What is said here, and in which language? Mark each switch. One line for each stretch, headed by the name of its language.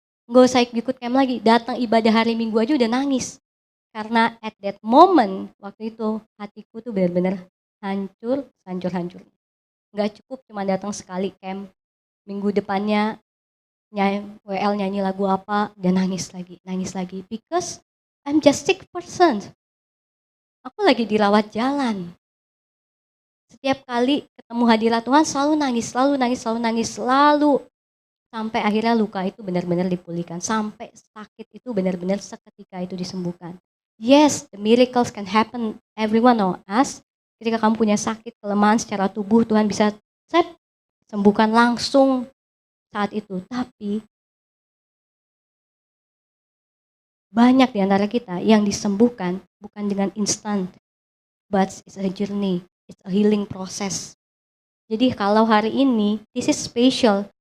Indonesian: Nggak usah ikut camp lagi, datang ibadah hari Minggu aja udah nangis. Karena
English: at that moment,
Indonesian: waktu itu hatiku tuh benar-benar hancur. Nggak cukup cuma datang sekali camp, minggu depannya WL nyanyi lagu apa, dan nangis lagi.
English: Because I'm just sick person.
Indonesian: Aku lagi dirawat jalan. Setiap kali ketemu hadirat Tuhan selalu nangis. Sampai akhirnya luka itu benar-benar dipulihkan. Sampai sakit itu benar-benar seketika itu disembuhkan.
English: Yes, the miracles can happen everyone of us.
Indonesian: Ketika kamu punya sakit, kelemahan secara tubuh, Tuhan bisa sembuhkan langsung saat itu. Tapi banyak di antara kita yang disembuhkan bukan dengan instan,
English: but it's a journey, it's a healing process.
Indonesian: Jadi kalau hari ini,
English: this is special,